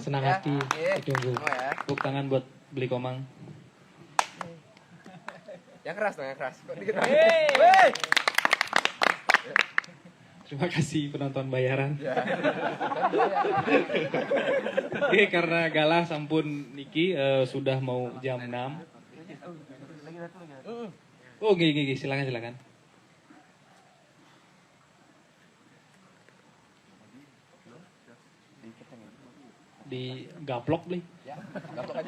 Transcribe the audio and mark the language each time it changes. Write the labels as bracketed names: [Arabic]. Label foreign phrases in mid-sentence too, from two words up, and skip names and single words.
[Indonesian] Dengan senang hati ditunggu. Ya. Tepuk tangan buat Beli Komang. Yang keras dong, yang keras. Kok dikit Terima kasih penonton bayaran. Ya. Oke, karena [Balinese] galah sampun niki [Indonesian] sudah mau jam 6. Oh, gini, silakan. Di gaplok beli. Ya, gaplok aja.